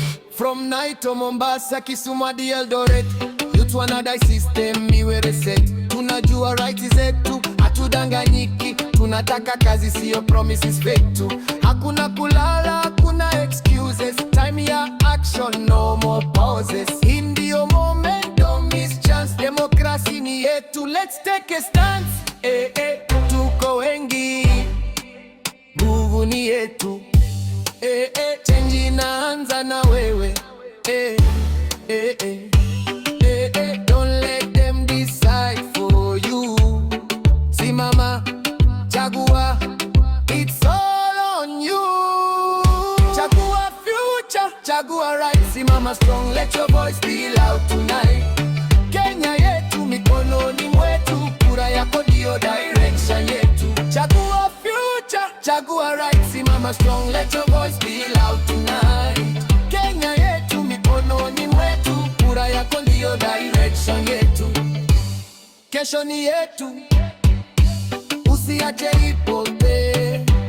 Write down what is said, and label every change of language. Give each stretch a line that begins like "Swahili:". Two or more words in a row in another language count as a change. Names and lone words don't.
English: From Nai to Mombasa,
Swahili: Kisumu hadi Eldoret, youth wanadai system iwe reset. Tunajua rights zetu, hatudanganyiki. Tunataka kazi, sio
English: promises fake
Swahili: tu. Hakuna kulala, hakuna excuses.
English: Time ya action, no more pauses.
Swahili: Hii ndio moment,
English: don't miss chance.
Swahili: Democracy ni yetu,
English: let's take a stance.
Swahili: Eh, eh, tuko wengi. Nguvu ni yetu. Eh, eh, change inaanza na wewe. Eh, eh, eh.
English: Eh, eh, don't let them decide for you.
Swahili: Simama, chagua.
English: It's all on you.
Swahili: Chagua future. Chagua rais, simama
English: strong, let your voice be loud tonight.
Swahili: Kenya yetu mikononi mwetu, kura yako ndio direction yetu. Chagua future, chagua rais, simama
English: strong, let your voice be loud tonight.
Swahili: Kenya yetu mikononi mwetu, kura yako ndio direction yetu. Kesho ni yetu, usiache ipotee.